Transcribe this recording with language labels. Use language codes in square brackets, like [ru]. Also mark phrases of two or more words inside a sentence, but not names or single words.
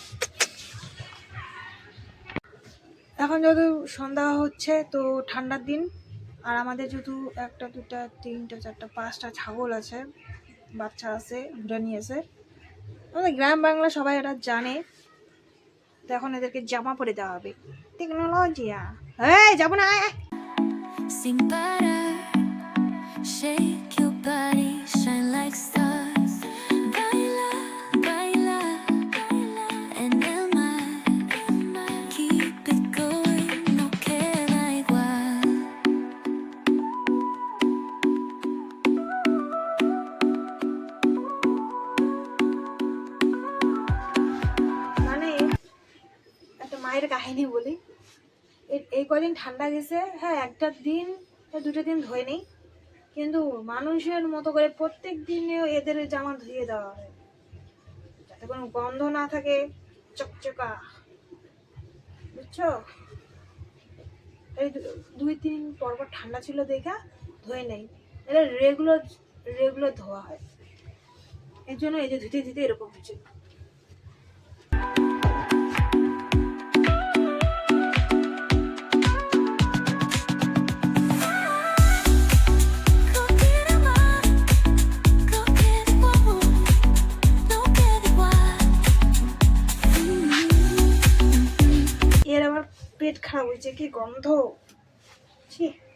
[bn] এখন যেহেতু সন্ধ্যা হচ্ছে, তো ঠান্ডার দিন, আর আমাদের যেহেতু 1, 2, 3, 4, 5টা ছাগল আছে, বাচ্চা আছে, ঘুরে নিয়েছে। আমাদের গ্রাম বাংলা সবাই এটা জানে, তো এখন এদেরকে জামা পরে দেওয়া হবে। টেকনোলজি, যাবো না। [es] Sin parar, [en] shake your body, shine like stars. [es] Baila, baila, baila en el mar. [en] Keep it going, [es] no queda igual. [bn] মানে একটা মায়ের কাহিনী বলি। এই কদিন ঠান্ডা গেছে, হ্যাঁ, একটা দিন 2টা দিন ধুয়ে নেই, কিন্তু মানুষের মতো করে প্রত্যেক দিনে এদের জামা ধুয়ে দেওয়া হয়, যাতে কোনো গন্ধ না থাকে, চকচকা, বুঝছো? এই 2-3 পর পর ঠান্ডা ছিল দেখা ধুয়ে নেই, এটা রেগুলার ধোয়া হয়, এর জন্য এই যে ধুতে ধুতে এরকম হচ্ছে। [es] No queda más, no queda igual, no queda igual. [bn] এর আবার পেট খারাপ হয়েছে, কি গন্ধ, ছি।